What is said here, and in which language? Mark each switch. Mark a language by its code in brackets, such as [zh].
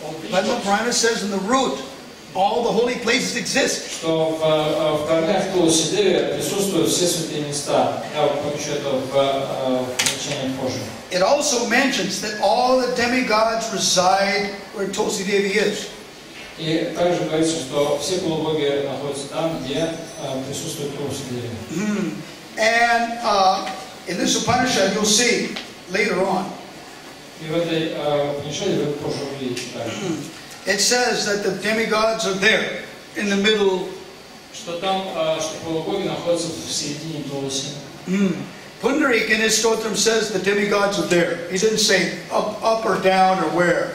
[en] Padma Purana says in the root all the holy places exist. [ru] Что в корнях Тулси Деви присутствуют все святые места. Я вот помещу это в примечании позже. [en] It also mentions that all the demigods reside where Tulsi Devi is. [ru] И также говорится, что все полубоги находятся там, где присутствует Тулси Деви. [en] And in this Upanishad, you'll see later on, [ru] И в этой Упанишаде вы позже увидите также, [en] it says that the demigods are there in the middle. [ru] что там, что полубоги находятся в середине Тулси. [en] Pundarik in his stotram says the demigods are there. He didn't say up or down or where.